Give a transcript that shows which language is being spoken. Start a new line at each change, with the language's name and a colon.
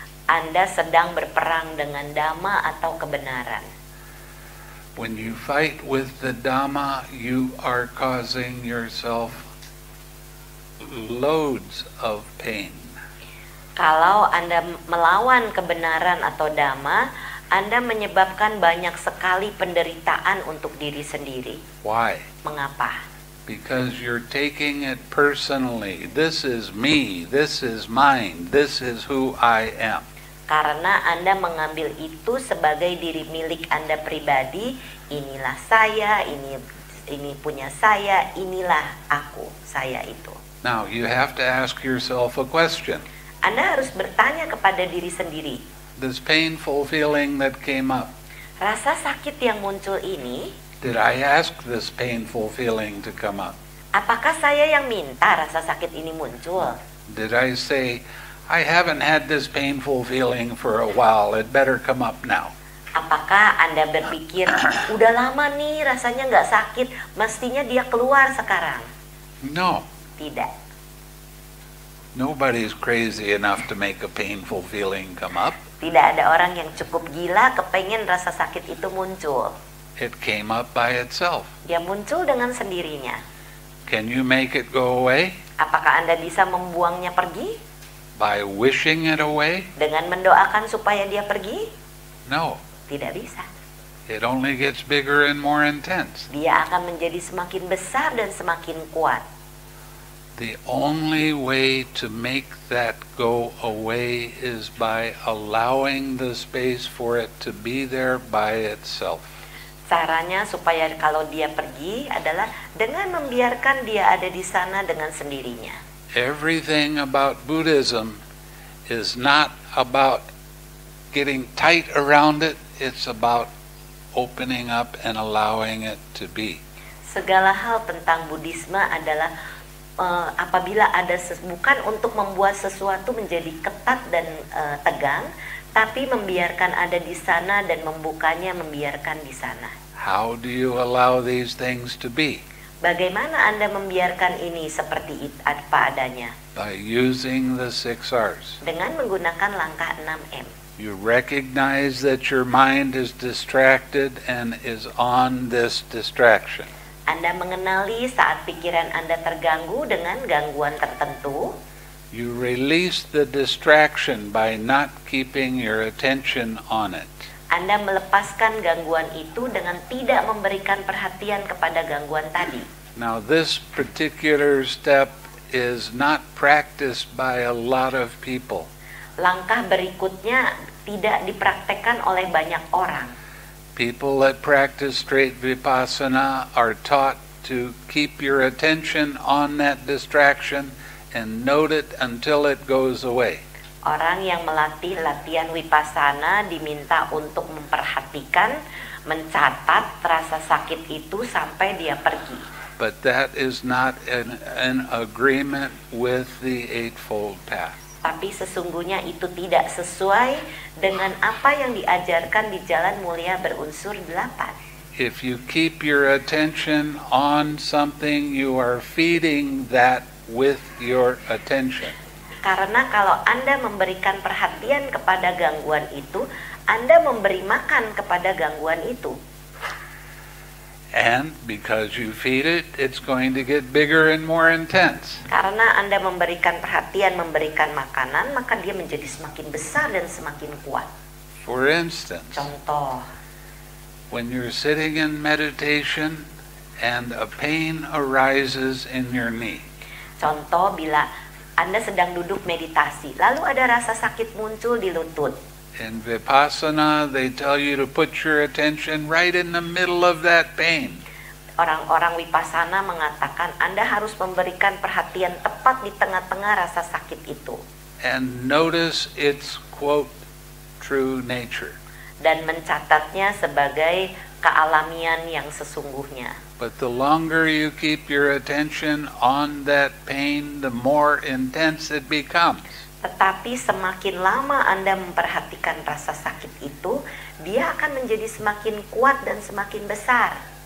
Indonesian: Anda sedang berperang dengan Dhamma atau kebenaran.
English: When you fight with the Dhamma, you are causing yourself loads of pain.
Indonesian: Kalau Anda melawan kebenaran atau Dhamma, Anda menyebabkan banyak sekali penderitaan untuk diri sendiri.
English: Why?
Indonesian: Mengapa?
English: Because you're taking it personally. This is me, this is mine, this is who I am.
Indonesian: Karena Anda mengambil itu sebagai diri milik Anda pribadi. Inilah saya, ini punya saya, inilah aku, saya itu.
English: Now you have to ask yourself a question.
Indonesian: Anda harus bertanya kepada diri sendiri.
English: This painful feeling that came up,
Indonesian: Rasa sakit yang muncul ini,
English: did I ask this painful feeling to come up?
Indonesian: apakah saya yang minta rasa sakit ini muncul?
English: Did I say, I haven't had this painful feeling for a while, it better come up now?
Indonesian: Apakah Anda berpikir, udah lama nih rasanya nggak sakit, mestinya dia keluar sekarang?
English: No.
Indonesian: Tidak.
English: Nobody's crazy enough to make a painful feeling come up.
Indonesian: Tidak ada orang yang cukup gila kepengen rasa sakit itu muncul.
English: It came up by itself.
Indonesian: Dia muncul dengan sendirinya.
English: Can you make it go away?
Indonesian: Apakah Anda bisa membuangnya pergi?
English: By wishing it away?
Indonesian: Dengan mendoakan supaya dia pergi?
English: No.
Indonesian: Tidak bisa.
English: It only gets bigger and more intense.
Indonesian: Dia akan menjadi semakin besar dan semakin kuat.
English: The only way to make that go away is by allowing the space for it to be there by itself.
Indonesian: Caranya supaya kalau dia pergi adalah dengan membiarkan dia ada di sana dengan sendirinya.
English: Everything about Buddhism is not about getting tight around it, it's about opening up and allowing it to be.
Indonesian: Segala hal tentang Buddhisme adalah apabila ada bukan untuk membuat sesuatu menjadi ketat dan tegang, tapi membiarkan ada di sana dan membukanya membiarkan di sana.
English: How do you allow these things to be?
Indonesian: Bagaimana Anda membiarkan ini seperti apa adanya?
English: By using the 6 R's.
Indonesian: Dengan menggunakan langkah 6M.
English: You recognize that your mind is distracted and is on this distraction.
Indonesian: Anda mengenali saat pikiran Anda terganggu dengan gangguan tertentu.
English: You release the distraction by not keeping your attention on it.
Indonesian: Anda melepaskan gangguan itu dengan tidak memberikan perhatian kepada gangguan tadi.
English: Now this particular step is not practiced by a lot of people.
Indonesian: Langkah berikutnya tidak dipraktekkan oleh banyak orang.
English: People that practice straight vipassana are taught to keep your attention on that distraction and note it until it goes away.
Indonesian: Orang yang melatih latihan vipassana diminta untuk memperhatikan, mencatat rasa sakit itu sampai dia pergi.
English: But that is not an agreement with the Eightfold Path.
Indonesian: Tapi sesungguhnya itu tidak sesuai dengan apa yang diajarkan di Jalan Mulia berunsur 8.
English: If you keep your attention on something, you are feeding that with your attention.
Indonesian: Karena kalau Anda memberikan perhatian kepada gangguan itu, Anda memberi makan kepada gangguan itu.
English: And because you feed it, it's going to get bigger and more intense.
Indonesian: Karena Anda memberikan perhatian, memberikan makanan, maka dia menjadi semakin besar dan semakin kuat.
English: For instance,
Indonesian: Contoh,
English: when you're sitting in meditation and a pain arises in your knee.
Indonesian: Contoh bila Anda sedang duduk meditasi, lalu ada rasa sakit muncul di lutut.
English: In Vipassana, they tell you to put your attention right in the middle of that pain.
Indonesian: Orang-orang Vipassana mengatakan Anda harus memberikan perhatian tepat di tengah-tengah rasa sakit itu.
English: And notice its, quote, true nature.
Indonesian: Dan mencatatnya sebagai kealamian yang sesungguhnya.
English: But the longer you keep your attention on that pain, the more intense it becomes.
Indonesian: Tetapi semakin lama Anda memperhatikan rasa sakit itu, dia akan menjadi semakin kuat dan semakin besar.